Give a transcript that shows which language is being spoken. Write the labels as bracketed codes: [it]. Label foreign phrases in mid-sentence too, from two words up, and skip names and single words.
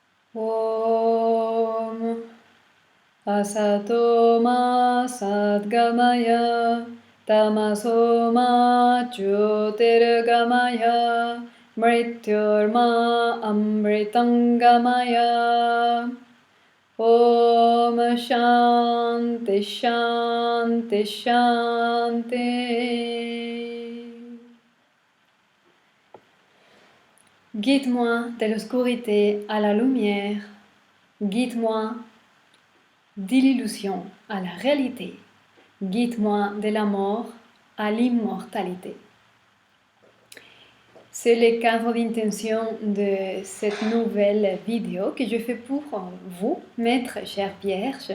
[sa] Om Asato Ma Sadgamaya Tamaso Ma Jyotirgamaya Mrityurma Amritangamaya. Om Shanti Shanti Shanti. [fr] Guide-moi de l'obscurité à la lumière. Guide-moi de l'illusion à la réalité. Guide-moi de la mort à l'immortalité. C'est le cadre d'intention de cette nouvelle vidéo que je fais pour vous, mes très chères vierges.